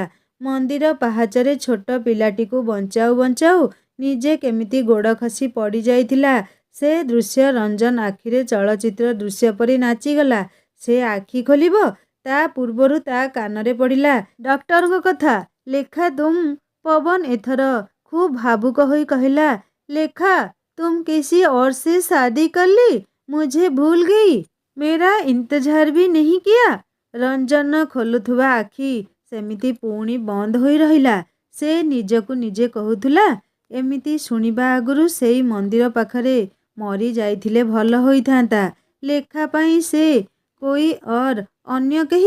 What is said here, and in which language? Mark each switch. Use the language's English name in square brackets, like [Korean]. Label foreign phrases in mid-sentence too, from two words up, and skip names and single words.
[Odia] ମନ୍ଦିର ପାହାଚରେ ଛୋଟ ପିଲାଟିକୁ ବଞ୍ଚାଉ ବଞ୍ଚାଉ ନିଜେ କେମିତି ଗୋଡ଼ ଖସି ପଡ଼ିଯାଇଥିଲା। ସେ ଦୃଶ୍ୟ ରଞ୍ଜନ ଆଖିରେ ଚଳଚ୍ଚିତ୍ର ଦୃଶ୍ୟ ପରି ନାଚିଗଲା। ସେ ଆଖି ଖୋଲିବ ତା ପୂର୍ବରୁ ତା କାନରେ ପଡ଼ିଲା ଡକ୍ଟରଙ୍କ କଥା। ଲେଖା ତୁମ୍। ପବନ ଏଥର ଖୁବ୍ ଭାବୁକ ହୋଇ କହିଲା, ଲେଖା [Hindi] तुम किसी और से शादी कर ली, मुझे भूल गई, मेरा इंतजार भी नहीं किया। [Odia] ରଞ୍ଜନ ଖୋଲୁଥିବା ଆଖି ସେମିତି ପୁଣି ବନ୍ଦ ହୋଇ ରହିଲା। ସେ ନିଜକୁ ନିଜେ କହୁଥିଲା, ଏମିତି ଶୁଣିବା ଆଗରୁ ସେଇ ମନ୍ଦିର ପାଖରେ ମରି ଯାଇଥିଲେ ଭଲ ହୋଇଥାନ୍ତା। ଲେଖା ପାଇଁ ସେ [Hindi] कोई और [Odia] ଅନ୍ୟ କେହି।